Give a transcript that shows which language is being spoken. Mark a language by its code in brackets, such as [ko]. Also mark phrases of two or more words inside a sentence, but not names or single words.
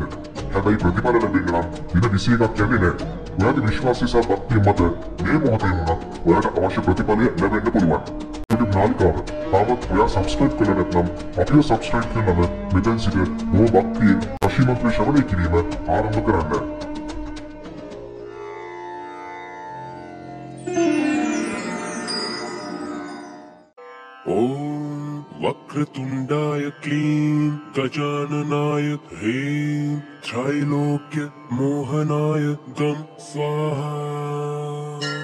[si] හැබැයි ප්‍රතිඵල ලැබෙන්න නම් දින 21ක් යන්නේ නැහැ. ඔයාගේ විශ්වාසය සහ භක්තිය මත මේ මොහොතේම ඔයාට අවශ්‍ය ප්‍රතිඵලය ලැබෙන්න පුළුවන්. YouTube නාලිකාව තාමත් ඔයා subscribe කරලා නැත්නම් අපිව subscribe කරනම මෙතන සිට බොහෝ භක්තියෙන් වශී මන්ත්‍රය ශ්‍රවණය කිරීම ආරම්භ කරන්න. [sa] वक्रतुण्डाय क्लीं गजाननाय ह्रीं त्रैलोक्य मोहनाय गं स्वाहा।